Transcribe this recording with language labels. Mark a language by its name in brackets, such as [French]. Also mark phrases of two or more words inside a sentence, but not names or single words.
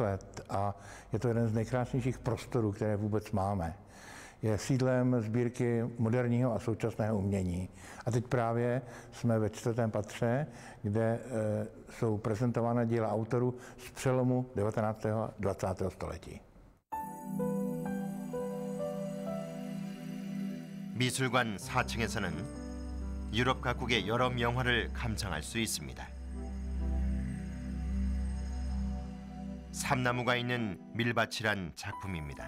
[Czech] let a je to jeden z nejkrásnějších prostorů, které vůbec máme. Je sídlem sbírky moderního a současného umění. A teď právě jsme ve 4. patře, kde jsou prezentována díla autorů z přelomu 19. a 20. století. [Korean] 미술관 4층에서는 유럽 각국의 여러 명화를 감상할 수 있습니다. 삼나무가 있는 밀밭이란 작품입니다.